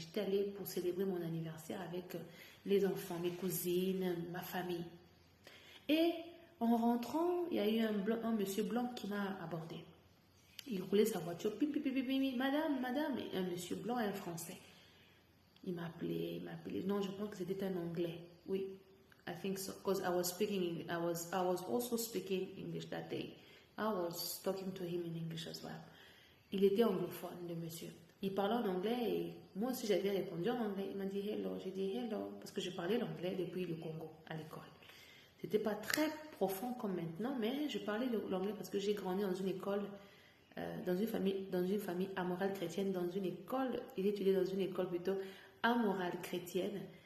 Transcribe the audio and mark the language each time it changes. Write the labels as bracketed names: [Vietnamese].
[French] J'étais allée pour célébrer mon anniversaire avec les enfants, mes cousines, ma famille. Et en rentrant, il y a eu un monsieur blanc qui m'a abordé. Il roulait sa voiture, madame, et un monsieur blanc et un français. Il m'a appelé. Non, je pense que c'était un anglais. [English] Oui, I think so, because I was also speaking English that day. I was talking to him in English as well. [French] Il était anglophone, le monsieur. Il parlait en anglais et moi aussi j'avais répondu en anglais. Il m'a dit hello, j'ai dit hello, parce que je parlais l'anglais depuis le Congo à l'école. C'était pas très profond comme maintenant, mais je parlais l'anglais parce que j'ai grandi dans une école, dans une famille amorale chrétienne, il étudiait dans une école plutôt amorale chrétienne.